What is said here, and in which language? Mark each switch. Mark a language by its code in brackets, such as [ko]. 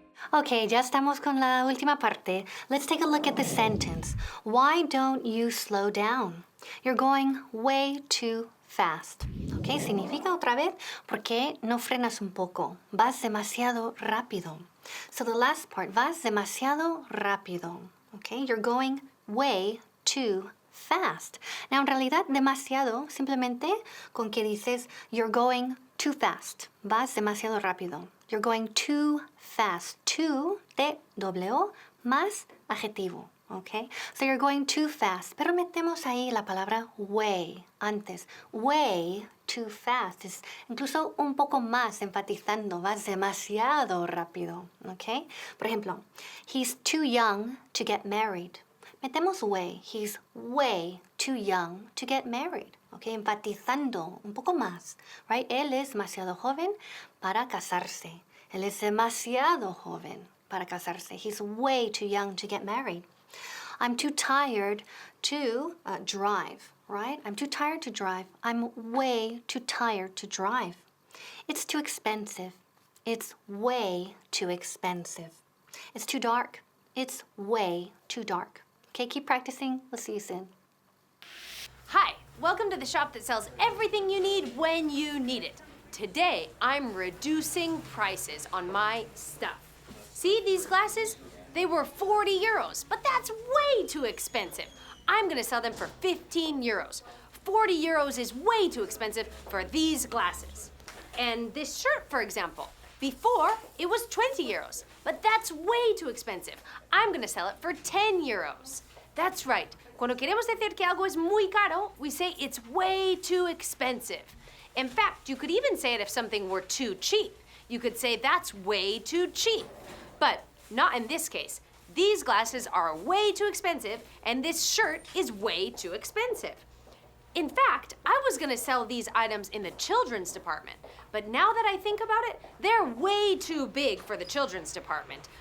[es] Okay, ya estamos con la última parte. [en] Let's take a look at the sentence. Why don't you slow down? You're going way too fast. [es] Okay, significa otra vez, ¿por qué no frenas un poco? Vas demasiado rápido. [en] So the last part, [es] vas demasiado rápido. [en] Okay, you're going way too fast. [es] Now, en realidad, demasiado, simplemente con que dices, [en] you're going too fast. [es] Vas demasiado rápido. [en] You're going too fast. [es] Too, T-W, más adjetivo. Okay? [en] So you're going too fast. [es] Pero metemos ahí la palabra way antes. [en] Way too fast. [es] Es incluso un poco más enfatizando. Vas demasiado rápido. Okay? Por ejemplo, [en] he's too young to get married. [es] Metemos way. [en] He's way too young to get married. Okay? [es] Enfatizando un poco más. Right? Él es demasiado joven para casarse. Él es demasiado joven para casarse. [en] He's way too young to get married. I'm too tired to drive, right? I'm too tired to drive. I'm way too tired to drive. It's too expensive. It's way too expensive. It's too dark. It's way too dark. Okay, keep practicing. We'll see you soon. Hi, welcome to the shop that sells everything you need when you need it. Today, I'm reducing prices on my stuff. See these glasses? They were 40 euros, but that's way too expensive. I'm gonna sell them for 15 euros. 40 euros is way too expensive for these glasses. And this shirt, for example, before it was 20 euros, but that's way too expensive. I'm gonna sell it for 10 euros. That's right. [es] Cuando queremos decir que algo es muy caro, [en] we say it's way too expensive. In fact, you could even say it if something were too cheap. You could say that's way too cheap. But not in this case. These glasses are way too expensive, and this shirt is way too expensive. In fact, I was gonna sell these items in the children's department, but now that I think about it, they're way too big for the children's department.